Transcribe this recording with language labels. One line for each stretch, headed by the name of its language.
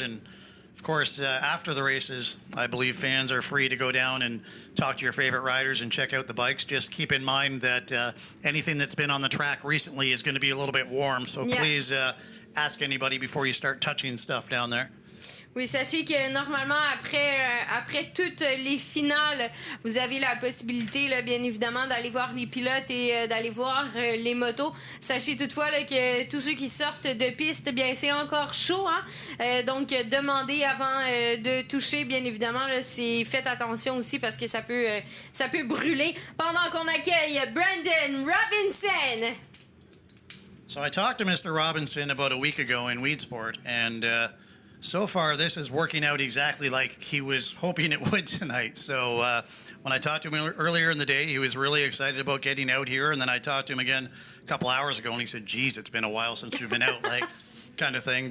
English: And of course, after the races, I believe fans are free to go down and talk to your favorite riders and check out the bikes. Just keep in mind that anything that's been on the track recently is going to be a little bit warm. So please ask anybody before you start touching stuff down there.
French: Oui, sachez que normalement, après toutes les finales, vous avez la possibilité, là, bien évidemment, d'aller voir les pilotes et d'aller voir les motos. Sachez toutefois là, que tous ceux qui sortent de piste, bien, c'est encore chaud. Hein? Donc, demandez avant de toucher, bien évidemment. Là, faites attention aussi parce que ça peut brûler. Pendant qu'on accueille Brandon Robinson.
English: So I talked to Mr. Robinson about a week ago in Weedsport, and so far, this is working out exactly like he was hoping it would tonight. So when I talked to him earlier in the day, he was really excited about getting out here. And then I talked to him again a couple hours ago, and he said, geez, it's been a while since we've been out, like kind of thing.